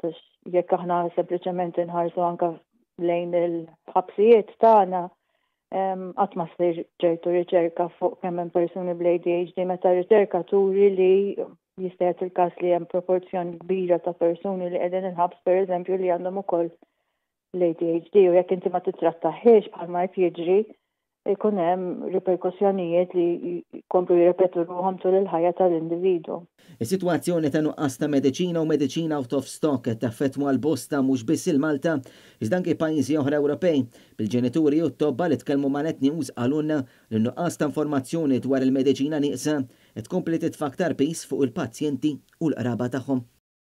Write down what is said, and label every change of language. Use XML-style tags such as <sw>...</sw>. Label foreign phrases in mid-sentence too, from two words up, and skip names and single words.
<mt>Jekk aħna sempliċement inħarsu anke lejn il-ħabsijiet tagħna qatt ma ssir ċertu riċerka fuq kemm hemm persuni bl-ADHD meta riċerka turi li jista' jagħti il-każ li hemm proporzjoni kbira ta' persuni li qegħdin inħabs pereżempju li għandhom ukoll l-ADHD u jekk inti ma titrattaħiex bħalma qed jiġri jkun hemm riperkussjonijiet li jkomplu jirrepetu ruhom tul il-ħajja tal-individwu. Is-sitwazzjoni ta' nuqqas ta' mediċina u mediċina</mt> <en>out of stock</en> <mt>qed taffettwa l-bosta mhux biss il-Malta, iżda anke pajjiżi oħra Ewropej. Bil-ġenituri u t-tobba li tkellmu ma' Net News qalulna li nuqqas ta' informazzjoni dwar il-mediċina nieqsa qed tkompli titfa' aktar pis fuq il-pazjenti u l-qraba tagħhom.</mt>